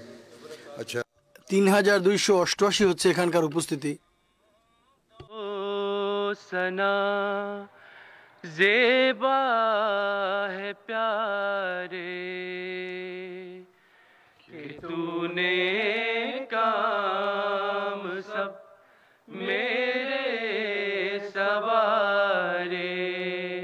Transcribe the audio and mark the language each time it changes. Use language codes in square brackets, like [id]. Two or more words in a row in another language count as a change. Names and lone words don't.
[ur] اچھا [bn] 3,288 হচ্ছে এখানকার উপস্থিতি। [ur] سنا زیبا ہے پیارے کہ تو نے کام سب میرے سوارے